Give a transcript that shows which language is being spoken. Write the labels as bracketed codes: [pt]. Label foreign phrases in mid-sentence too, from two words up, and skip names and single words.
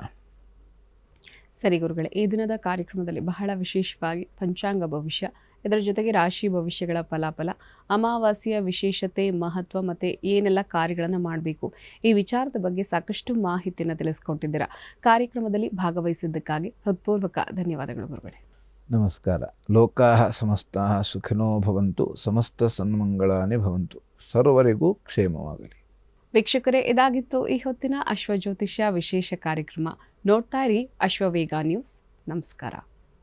[kn] ಸರಿ ಗುರುಗಳೇ, ಈ ದಿನದ ಕಾರ್ಯಕ್ರಮದಲ್ಲಿ ಬಹಳ ವಿಶೇಷವಾಗಿ ಪಂಚಾಂಗ ಭವಿಷ್ಯ, ಇದರ ಜೊತೆಗೆ ರಾಶಿ ಭವಿಷ್ಯಗಳ ಫಲಾಫಲ, ಅಮಾವಾಸ್ಯೆಯ ವಿಶೇಷತೆ, ಮಹತ್ವ ಮತ್ತು ಏನೆಲ್ಲ ಕಾರ್ಯಗಳನ್ನು ಮಾಡಬೇಕು, ಈ ವಿಚಾರದ ಬಗ್ಗೆ ಸಾಕಷ್ಟು ಮಾಹಿತಿಯನ್ನು ತಿಳಿಸ್ಕೊಟ್ಟಿದ್ದೀರಾ. ಕಾರ್ಯಕ್ರಮದಲ್ಲಿ ಭಾಗವಹಿಸಿದ್ದಕ್ಕಾಗಿ ಹೃತ್ಪೂರ್ವಕ ಧನ್ಯವಾದಗಳು ಗುರುಗಳೇ. ನಮಸ್ಕಾರ. [sa] ಲೋಕಾಃ ಸಮಸ್ತಾಃ ಸುಖಿನೋ ಭವಂತು, ಸಮಸ್ತ ಸನ್ಮಂಗಳಾನಿ ಭವಂತು, [kn] ಸರ್ವರಿಗೂ ಕ್ಷೇಮವಾಗಲಿ. ವೀಕ್ಷಕರೇ, ಇದಾಗಿತ್ತು ಈ ಹೊತ್ತಿನ ಅಶ್ವಜ್ಯೋತಿಷ್ಯ ವಿಶೇಷ ಕಾರ್ಯಕ್ರಮ. ನೋಡ್ತಾ ಇರಿ ಅಶ್ವವೇಗ ನ್ಯೂಸ್. ನಮಸ್ಕಾರ.